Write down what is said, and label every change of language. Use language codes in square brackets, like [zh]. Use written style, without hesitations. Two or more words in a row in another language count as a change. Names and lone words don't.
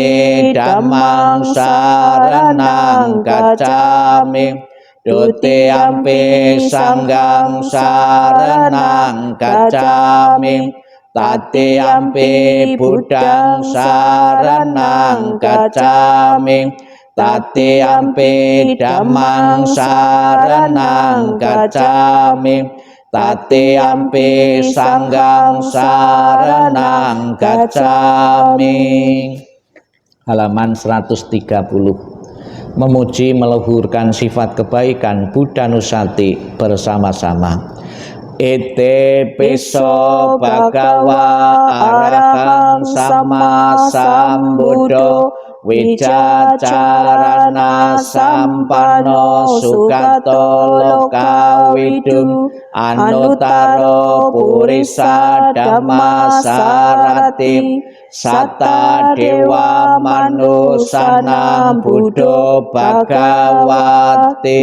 [pi] Dhammang saranang gacchami, Dutiyampi Sanghang saranang gacchami, Tatiyampi Buddhang saranang gacchami, Tatiyampi Dhammang saranang gacchami, Tatiyampi Sanghang saranang gacchami. [id] Halaman 130. Memuji meluhurkan sifat kebaikan Buddha Nusati bersama-sama. [pi] Ete piso bhagawa arahang sama sambuddho, wicacarana sampano sugato lokawidu, anutaro purisa dhamma sarati, sata dewa manusana buddho bhagawati.